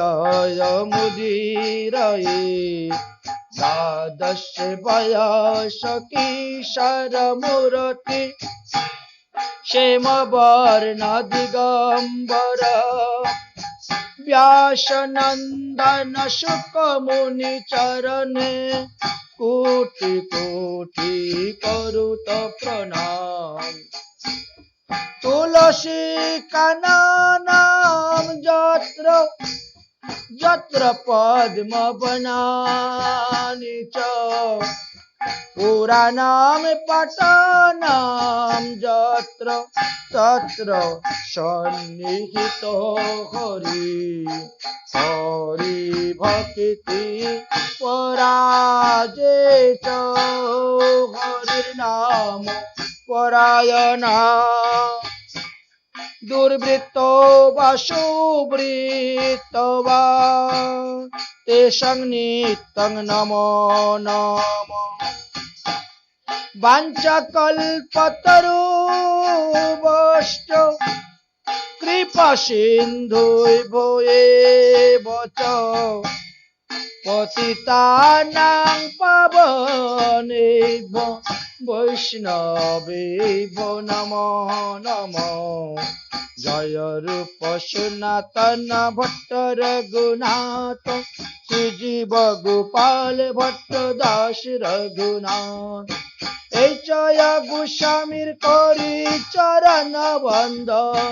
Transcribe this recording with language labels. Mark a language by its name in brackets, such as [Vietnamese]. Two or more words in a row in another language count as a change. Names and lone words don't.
[Bangla] জয়মুদীরয়ে দ্বাদশ বয়স কিশোরমূর্তি ক্ষেমবর্ণ দিগম্বর ব্যাসনন্দন শুকমুনি চরণে কোটি কোটি করুত প্রণাম [Sanskrit] तुलसी काननम जत्र जत्र पद्म बनानि च পুরাণাম পাঠানাম যত্র তত্র সন্নিহিত হরি হরি ভক্তি পরাজেত হরির নাম পরায়ণা দুর্বৃত্ত বা সুবৃত্ত বা তেষাং নিত্যং নমো নমঃ বাঞ্ছাকল্পতরুভ্যশ্চ কৃপা সিন্ধুভ্যো এব চ পতিতানাং পাবনেভ্যো বৈষ্ণবেভ্যো নমো নমঃ [Bangla] জয় রূপ সনাতন ভট্ট রঘুনাথ শ্রীজীব গোপাল ভট্ট দাস রঘুনাথ এই জয় গোস্বামীর করি চরণ বন্দন